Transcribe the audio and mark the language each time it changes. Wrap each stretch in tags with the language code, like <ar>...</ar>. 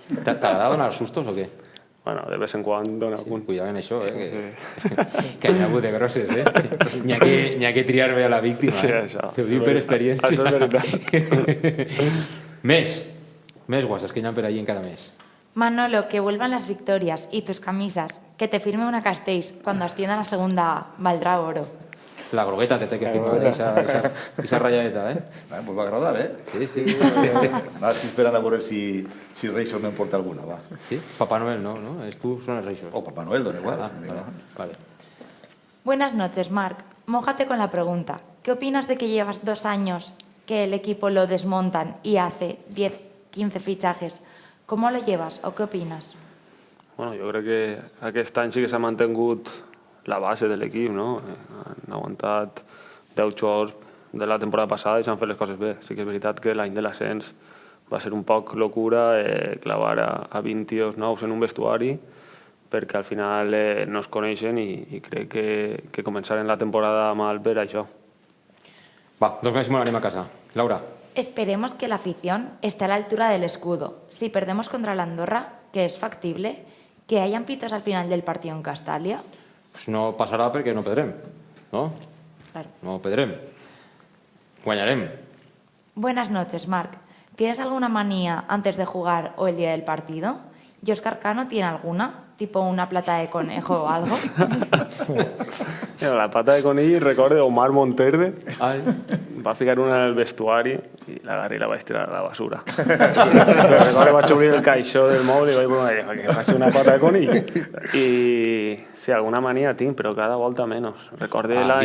<ca>T'agrada donar sustos o què? Bueno,</ca> <es>de vez en</es> <ca>quan dona algun. Cuidado en això, que hi ha hagut de grosses, N'hi ha que triar bé a la víctima. Sí, això. T'ho dic per experiència. Això és veritat. Més guasses que hi ha per allí encara més.</ca> <es>Manolo, que vuelvan las victorias y tus camisas. Que te firme una Castells cuando ascienda a la segunda valdrá oro.</es> <ca>La grogueta te té que firmar, esa rayadeta,</ca> <es>Pues va a agradar, Sí.</es> <ca>Va, estic esperant a veure si Reixos me'n porta alguna, va. Sí? Papá Noel no, no? Tu són els Reixos. O Papá Noel, dona igual. Vale.</ca> <es>Buenas noches, Marc. Mójate con la pregunta. ¿Qué opinas de que llevas 2 años que el equipo lo desmontan y hace 10, 15 fichajes? ¿Cómo lo llevas o qué opinas?</es> <ca>Bueno, jo crec que aquest any sí que s'ha mantingut la base de l'equip, no? Han aguantat 10 jugadors de la temporada passada i s'han fet les coses bé. Sí que és veritat que l'any de l'ascens va ser un poc locura clavar a 20 tios nous en un vestuari perquè al final no es coneixen i crec que començaren la temporada mal per això. Va, 2 mesos i anem a casa. Laura.</ca> <es>Esperemos que la afición esté a la altura del escudo. Si perdemos contra la Andorra, que es factible, que hayan pitos al final del partido en Castalia.</es> <ca>Pues no passarà perquè no perdrem, no?</ca> <es>Claro.</es> <ca>No perdrem. Guanyarem.</ca> <es>Buenas noches, Marc. ¿Tienes alguna manía antes de jugar o el día del partido? ¿Y Óscar Cano tiene alguna? ¿Tipo una plata de conejo o algo?</es> <ca>Mira, la pata de conill recorda Omar Monterde. Va ficar una en el vestuari i l'agarré i la vaig tirar a la basura. Recordo que vaig obrir el caixó del mòbil i vaig dir que faci una pata de conill. I sí, alguna mania tinc, però cada volta menys. Recorde l'any...</ca>